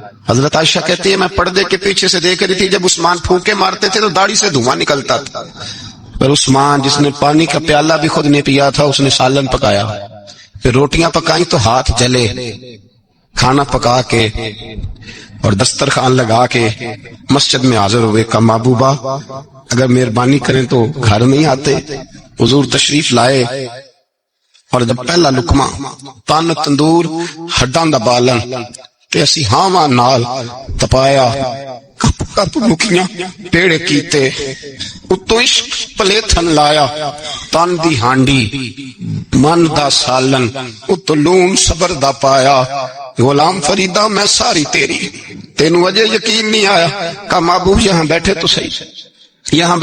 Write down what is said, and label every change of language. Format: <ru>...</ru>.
<ur>حضرت عائشہ کہتی ہے میں پردے کے پیچھے سے دیکھ رہی تھی, جب عثمان پھونکے مارتے تھے تو داڑھی سے دھواں نکلتا تھا. پر عثمان جس نے پانی کا پیالہ بھی خود نے پیا تھا, اس نے سالن پکایا, پھر روٹیاں پکائیں تو ہاتھ جلے. کھانا پکا کے اور دسترخوان لگا کے مسجد میں حاضر ہوئے. کہا محبوبہ اگر مہربانی کریں تو گھر نہیں آتے؟ حضور تشریف لائے اور جب پہلا لقمہ</ur> <pa>تن تندور ہڈاں دا بالن تے اسی ہاواں نال تپایا, کپ کپ مکیاں پیڑے کیتے, اتو عشق پلیتھن لایا, تن دی ہانڈی من دا سالن, اتو لون صبر دا پایا. غلام فریدہ میں ساری تیری, تینوں وجہ یقین نہیں آیا.</pa> <ur>کہا محبوب یہاں بیٹھے تو صحیح.</ur>